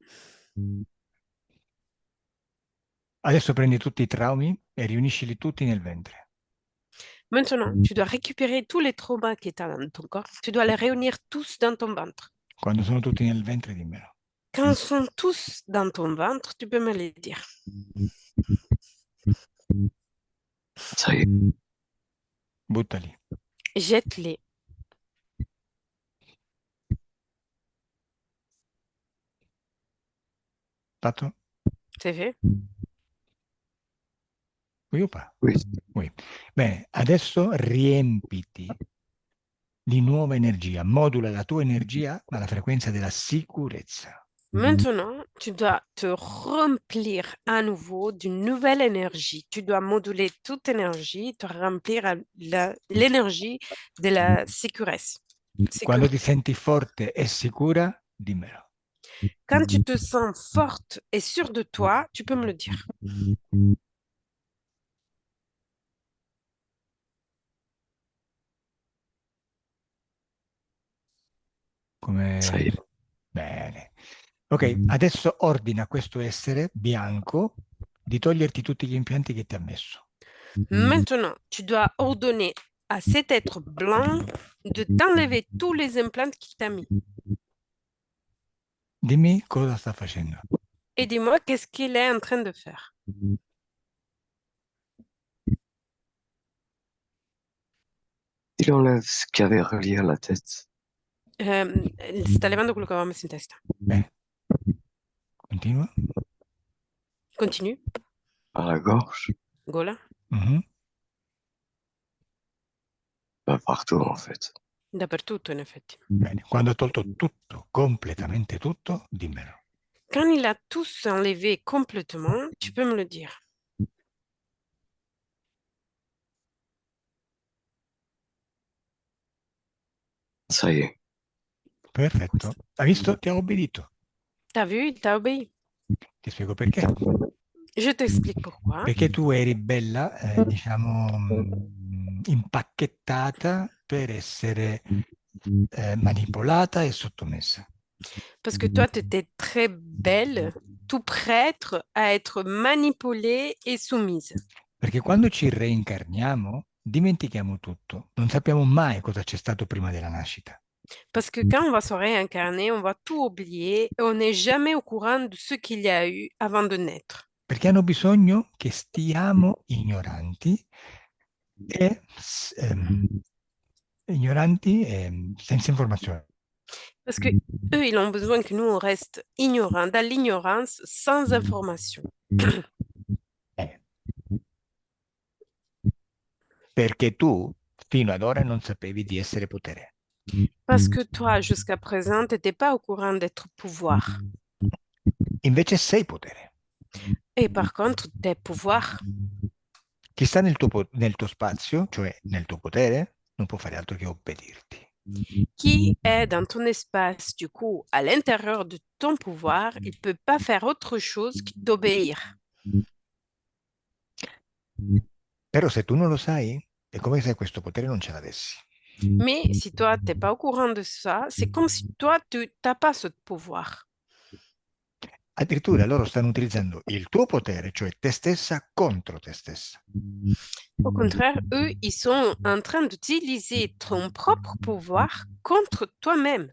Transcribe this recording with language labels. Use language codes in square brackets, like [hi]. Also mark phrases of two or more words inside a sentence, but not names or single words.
[it] Adesso prendi tutti i traumi e riuniscili tutti nel ventre. [fr] Maintenant, tu dois récupérer tous les traumas qui étaient dans ton corps. Tu dois les réunir tous dans ton ventre. [it] Quando sono tutti nel ventre, dimmelo. [fr] Quand ils sont tous dans ton ventre, tu peux me les dire. Ça y est. [it] Buttali. [fr] Jette-les. [it] Fatto? [fr] C'est fait? Oui o pas? Oui. Oui. [it] Bene, adesso riempiti di nuova energia, modula la tua energia alla frequenza della sicurezza. [fr] Maintenant, tu dois te remplir à nouveau d'une nouvelle énergie. Tu dois moduler toute énergie, te remplir à l'énergie de la sécurité. [it] Quando ti senti forte e sicura, dimmelo. [fr] Quand tu te sens forte et sûre de toi, tu peux me le dire. Ça y [it] Come... [fr] est. [it] Bene. Ok, adesso ordina a questo essere bianco di toglierti tutti gli impianti che ti ha messo. [fr] Maintenant, tu dois ordonner à cet être blanc de t'enlever tous les implants qu'il t'a mis. [it] Dimmi cosa sta facendo. [fr] Et dis-moi qu'est-ce qu'il est en train de faire. Il enlève ce qu'il y avait relié à la tête. [it] Sta levando quello che aveva messo in testa. Bene. Continua. [fr] Continue. À la gorge. [it] Gola. Mhm. [fr] Partout, en fait. [it] Dappertutto, in effetti. Bene. Quando ha tolto tutto, completamente tutto, dimmelo. [fr] Quand il a tous enlevé complètement, tu peux me le dire. Ça y est. [it] Perfetto. Hai visto? Ti ha obbedito. [fr] T'as vu, il t'a obéi. [it] Ti spiego perché. [fr] Je t'explique pourquoi. [it] Perché tu eri bella, diciamo, impacchettata per essere manipolata e sottomessa. [fr] Parce que toi, tu étais très belle, tout prête à être manipulée et soumise. [it] Perché quando ci reincarniamo, dimentichiamo tutto. Non sappiamo mai cosa c'è stato prima della nascita. [fr] Parce que quand on va se réincarner, on va tout oublier et on n'est jamais au courant de ce qu'il y a eu avant de naître. [it] Perché hanno bisogno che stiamo ignoranti e senza informazione. [fr] Parce que eux, ils ont besoin que nous, on reste ignorants, dans l'ignorance, sans information. Eh. [it] Perché tu fino ad ora non sapevi di essere potere. [fr] Parce que toi, jusqu'à présent, tu n'étais pas au courant d'être pouvoir. [it] Invece sei potere. [fr] Et par contre, tes pouvoirs, [it] Chi sta nel tuo spazio, cioè nel tuo potere, non può fare altro che obbedirti. [fr] qui est dans ton espace, du coup, à l'intérieur de ton pouvoir, il ne peut pas faire autre chose que d'obéir. [it] Però se tu non lo sai, è come se questo potere non ce l'avessi. [fr] Mais si toi, tu n'es pas au courant de ça, c'est comme si toi, tu n'as pas ce pouvoir. [it] Addirittura loro stanno utilizzando il tuo potere, cioè te stessa, contro te stessa. [fr] Au contraire, eux, ils sont en train d'utiliser ton propre pouvoir contre toi-même.